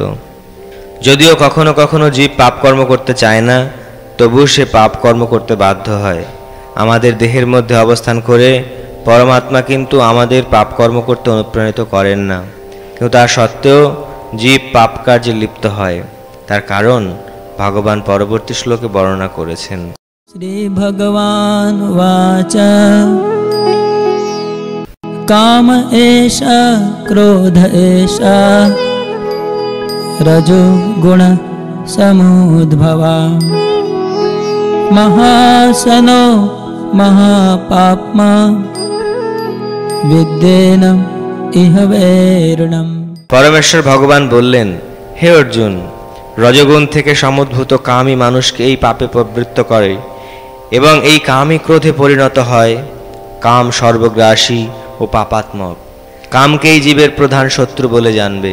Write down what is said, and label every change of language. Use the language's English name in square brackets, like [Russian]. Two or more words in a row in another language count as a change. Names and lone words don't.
[Bangla] যদিও কখনো কখনো জীব পাপ কর্ম করতে চায় না, তবু সে পাপ কর্ম করতে বাধ্য হয়। আমাদের দেহের মধ্যে অবস্থান করে পরমাত্মা কিন্তু আমাদের পাপ কর্ম করতে অনুপ্রাণিত করেন না, কিন্তু তা সত্ত্বেও জীব পাপ কার্যে লিপ্ত হয়। তার কারণ ভগবান পরবর্তী শ্লোকে বর্ণনা করেছেন। [Sanskrit] श्री भगवान वाच काम एषा क्रोध एषा रजो गुण समुद्भवा महासनो महापाप्मा विद्येनम इह वैरणम। [Bangla] পরমেশ্বর ভগবান বললেন, হে অর্জুন, রজগুণ থেকে সমুদ্ভূত কামই মানুষকে এই পাপে প্রবৃত্ত করে এবং এই কামই ক্রোধে পরিণত হয়। কাম সর্বগ্রাসী ও পাপাত্মক। কামকেই জীবের প্রধান শত্রু বলে জানবে।